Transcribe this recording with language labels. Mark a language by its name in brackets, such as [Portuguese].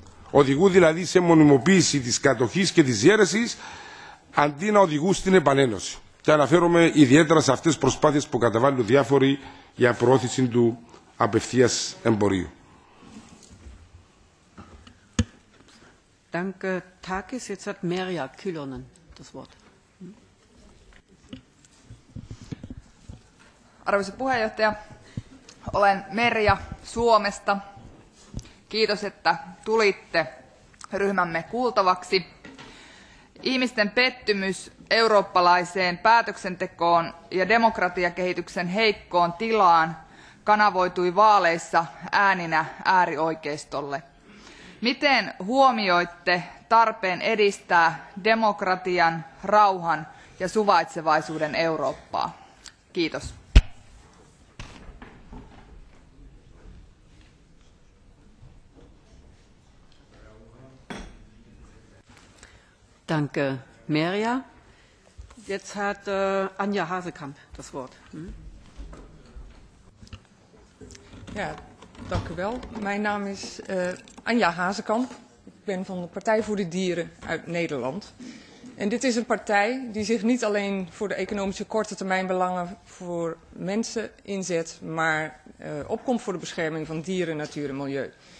[Greek] Οδηγούν δηλαδή σε μονιμοποίηση της κατοχής και της διαίρεσης αντί να οδηγούν στην επανένωση. Και αναφέρομαι ιδιαίτερα σε αυτές τις προσπάθειες που καταβάλουν διάφοροι για προώθηση του απευθείας εμπορίου. [German] Danke, Takis. Jetzt hat Merja Kyllönen das Wort. [Finnish] Arvoisa puheenjohtaja, olen Merja Suomesta. Kiitos, että tulitte ryhmämme kuultavaksi. Ihmisten pettymys eurooppalaiseen päätöksentekoon ja demokratiakehityksen heikkoon tilaan kanavoitui vaaleissa ääninä äärioikeistolle. Miten huomioitte tarpeen edistää demokratian, rauhan ja suvaitsevaisuuden Eurooppaa? Kiitos. [German] Danke, Merja. Jetzt hat Anja Hazekamp das Wort. [Dutch] Ja, dank u wel. Mijn naam is Anja Hazekamp. Ik ben van de Partij voor de Dieren uit Nederland. En dit is een partij die zich niet alleen voor de economische korte termijn belangen voor mensen inzet, maar opkomt voor de bescherming van dieren, natuur en milieu.